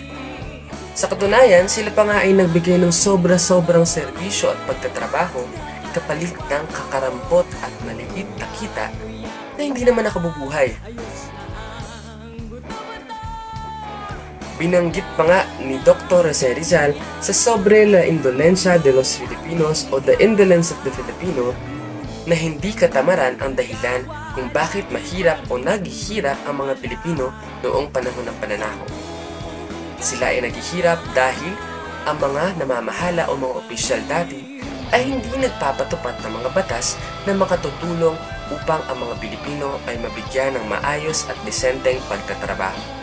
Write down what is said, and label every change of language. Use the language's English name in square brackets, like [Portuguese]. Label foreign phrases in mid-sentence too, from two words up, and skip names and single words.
[Filipino] Sa katunayan, sila pa nga ay nagbigay ng sobra-sobrang serbisyo at pagtatrabaho kapalit ng kakarampot at maliit na kita na hindi naman nakabubuhay. Binanggit pa nga ni Dr. Jose Rizal sa Sobre la Indolencia de los Filipinos o The Indolence of the Filipino na hindi katamaran ang dahilan kung bakit mahirap o naghihirap ang mga Pilipino noong panahon ng pananakop. Sila ay naghihirap dahil ang mga namamahala o mga opisyal dati ay hindi nagpapatupad ng mga batas na makatutulong upang ang mga Pilipino ay mabigyan ng maayos at desenteng pagtatrabaho.